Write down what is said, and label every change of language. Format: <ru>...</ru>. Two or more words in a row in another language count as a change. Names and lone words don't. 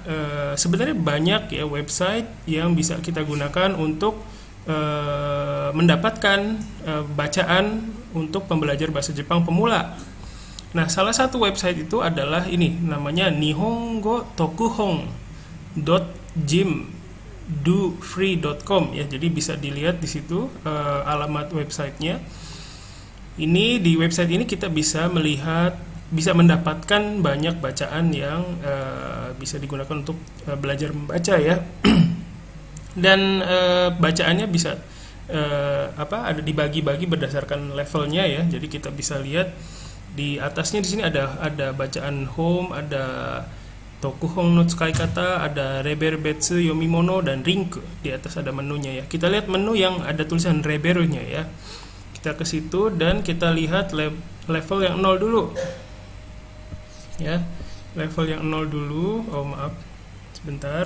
<id>Sebenarnya banyak ya website yang bisa kita gunakan untuk mendapatkan bacaan untuk pembelajar bahasa Jepang pemula. Nah, salah satu website itu adalah ini, namanya nihongo.tokuhon.jim.do.free.com ya. Jadi bisa dilihat di situ alamat websitenya. Ini di website ini kita bisa mendapatkan banyak bacaan yang bisa digunakan untuk belajar membaca ya. Dan bacaannya bisa ada dibagi-bagi berdasarkan levelnya ya. Jadi kita bisa lihat di atasnya di sini ada bacaan home, ada Tokuhon no tsukai kata, ada Reberbetsu Yomimono dan Rinku. Di atas ada menunya ya. Kita lihat menu yang ada tulisan Reberunya ya. Kita ke situ dan kita lihat level yang 0 dulu. Ya. Level yang 0 dulu. Oh, maaf. Sebentar.</id>